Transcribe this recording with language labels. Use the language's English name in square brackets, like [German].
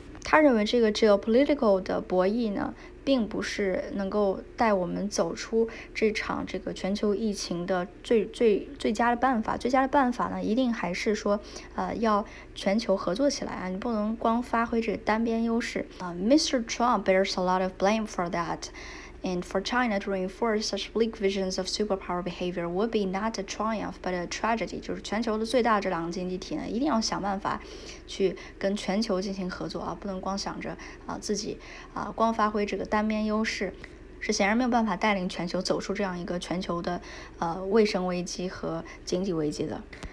[Chinese] 他认为这个 geopolitical 的博弈呢并不是能够带我们走出这场这个全球疫情的最佳的办法。最佳的办法呢一定还是说要全球合作起来你不能光发挥这个单边优势Mr. [English] Trump bears a lot of blame for that。And for China to reinforce such bleak visions of superpower behavior would be not a triumph but a tragedy。 [Chinese] 就是全球的最大这2个经济体呢，一定要想办法去跟全球进行合作不能光想着自己光发挥这个单边优势，是显然没有办法带领全球走出这样一个全球的卫生危机和经济危机的。